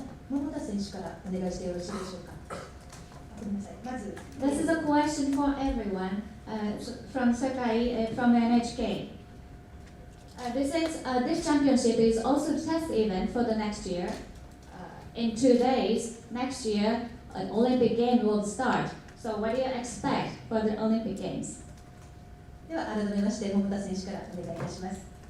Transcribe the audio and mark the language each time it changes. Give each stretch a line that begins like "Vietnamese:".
Japanese: 桃田選手からお願いしてよろしいでしょうか。ごめんなさい。まず、
English: This is a question for everyone from Sakai from NHK. This championship is also test event for the next year. In 2 days, next year, an Olympic game will start. So what do you expect for the Olympic Games?
Japanese: では改めまして桃田選手からお願いいたします。